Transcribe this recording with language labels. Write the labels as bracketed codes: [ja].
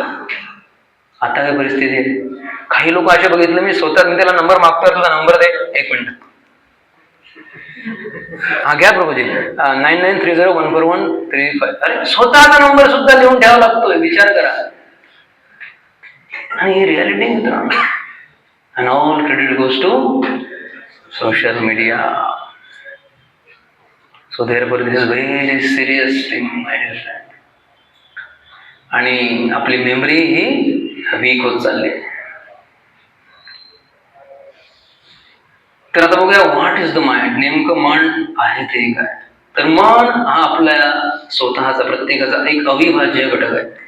[mr] आता काय परिस्थिती आहे? काही लोक असे बघितले, मी स्वतः त्याला नंबर मागतोय, तुझा नंबर दे, 1 मिनिट. हा घ्या प्रभूजी, 9930141335. अरे स्वतःचा नंबर सुद्धा लिहून ठेवावा लागतोय, विचार करा. आणि ही रियालिटी मित्रांनो. [en] And all credit goes to social media. So therefore this is very serious thing, my dear friend. [mr] आणि आपली मेमरी ही वीक होत चालली. तर आता बघूया [en] What is the mind. [mr] नेमकं मन आहे ते काय. तर मन हा आपल्या स्वतःचा प्रत्येकाचा एक अविभाज्य घटक आहे.